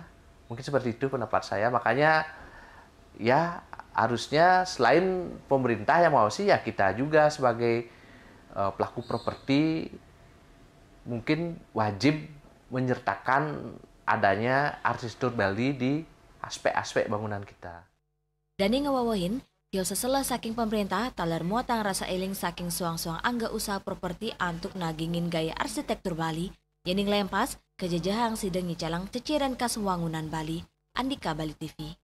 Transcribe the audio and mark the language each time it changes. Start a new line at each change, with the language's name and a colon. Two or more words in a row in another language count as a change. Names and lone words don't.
Indonesian: Mungkin seperti itu pendapat saya. Makanya ya harusnya selain pemerintah yang mengawasi ya kita juga sebagai pelaku properti mungkin wajib menyertakan adanya arsitektur Bali di aspek-aspek bangunan kita.
Balinese: Dani ngawawahin, tio seselah saking pemerintah talar muatang rasa eling saking suang-suang angga usaha properti antuk nagingin gaya arsitektur Bali, yening lempas kejejahang sideng nyicalang ceciren khas wangunan Bali. Andika Bali TV.